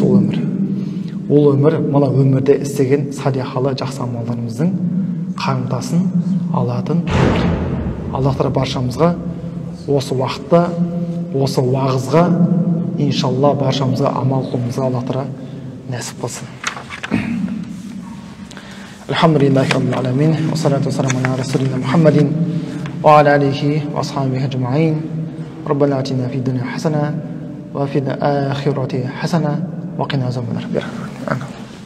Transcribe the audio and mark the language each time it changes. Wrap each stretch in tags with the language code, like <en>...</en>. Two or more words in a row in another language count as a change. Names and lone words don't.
<kk>Ол өмір, ол өмір, мына өмірде істеген салихалы жақсы амалдарымыздың қарымтасын алатын өмір. Аллах тағала баршамызға осы уақытта, осы уағызға иншалла баршамызға амал қылуымызға Аллах тағала нәсіп қылсын.</kk> <ar>الحمد لله رب العالمين، والصلاة والسلام على رسولنا محمد وعلى آله وأصحابه أجمعين. ربنا آتنا في الدنيا حسنة وفي الآخرة حسنة وقنا عذاب النار.</ar>